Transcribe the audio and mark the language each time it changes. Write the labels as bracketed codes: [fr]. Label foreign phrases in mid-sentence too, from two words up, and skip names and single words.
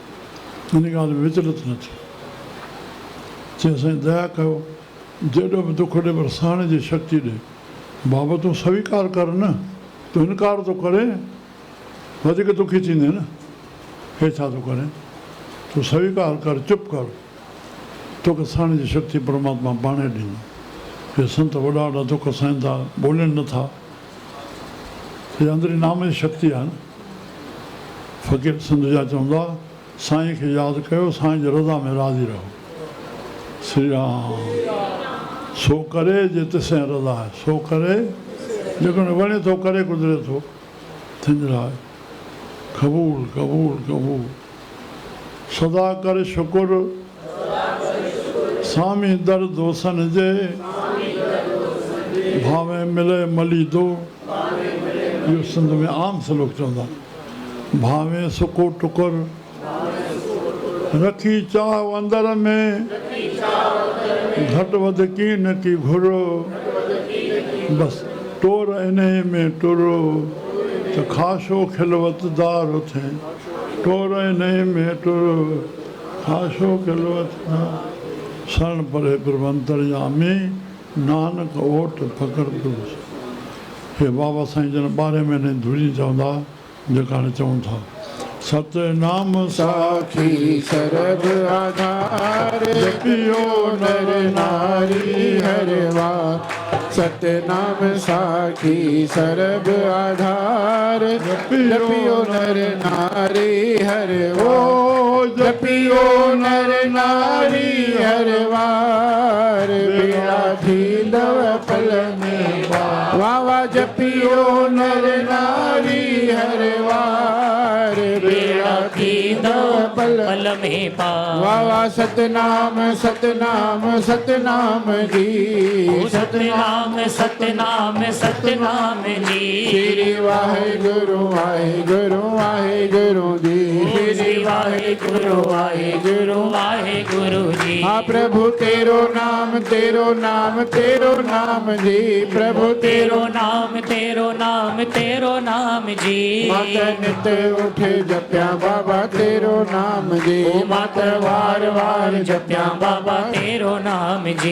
[sd] इन ॻाल्हि में विचलित न थियो। चई साईं दया कयो, जेॾो बि दुख ॾे पर सहण जी शक्ति ॾे। बाबा तूं स्वीकार कर न, तूं इनकार थो करे वधीक दुखी थींदे न। हे छा थो करे, तूं स्वीकार कर, चुप कर, तोखे सहण जी शक्ति परमात्मा पाण ॾींदो। हे संत वॾा वॾा दुख सहनि था, ॿोलनि नथा। हे अंदरी नाम जी शक्ति आहे न। फ़क़ीर सिंध जा चवंदा, साईं खे यादि कयो, साईं जी रज़ा में राज़ी रहो। श्री राम, सो करे जे तिसे रज़ा आहे, सो करे जेको वणे थो करे गुज़रे थो, थिंजराए क़बूल क़बूल क़बूल। सदा कर शुकुर स्वामी दर दोसन जे, भावे मिले मली दो। इहो सिंध में आम सलूक चवंदा। भावे सुको टुकुर रखी चाह अंदर में, घटि वधि की न की घुरो। बसि टोर इन में टुरो त ख़ाशो खिलवतदार थिए। टोर इन में टुरो ख़ाशो खिलवतदार। [pa] ਸ਼ਰਣ ਪਰੇ ਪ੍ਰਭੂ ਅੰਤਰਯਾਮੀ, ਨਾਨਕ ਓਟ ਫ਼ਕ਼ਰ ਪ੍ਰਭੂ। [sd] हे बाबा साईं जन 12 महीने धुरी चवंदा, जेका हाणे चवनि था। सतनाम साखी सरब आधार, जपियो नर नारी हरवा। सतनाम साखी सरब आधार, जपियो नर नारी हरवा। जपियो नर नारी हरवार, बेड़ा थींदव पल में वावा। जपियो नर नारी हरवार, बेड़ा थींदव पल में वावा। सतनाम सतनाम सतनाम जी, सतनाम सतनाम सतनाम जी। [pa] ਸ੍ਰੀ ਵਾਹਿਗੁਰੂ ਵਾਹਿਗੁਰੂ ਵਾਹਿਗੁਰੂ ਜੀ। ਸ੍ਰੀ ਵਾਹਿਗੁਰੂ ਵਾਹਿਗੁਰੂ ਵਾਹਿਗੁਰੂ ਜੀ। ਹਾਂ ਪ੍ਰਭੂ ਤੇਰੋ ਨਾਮ ਤੇਰੋ ਨਾਮ ਤੇਰੋ ਨਾਮ ਜੀ। प्रभु ਤੇਰੋ ਨਾਮ ਤੇਰੋ ਨਾਮ ਤੇਰੋ ਨਾਮ ਜੀ। ਮਾਤਾ ਨਿਤ ਉਠੇ ਜਪਿਆ ਬਾਬਾ ਤੇਰੋ ਨਾਮ ਜੀ। ਓ ਮਾਤਾ ਵਾਰ ਵਾਰ ਜਪਿਆ ਬਾਬਾ ਤੇਰੋ ਨਾਮ ਜੀ।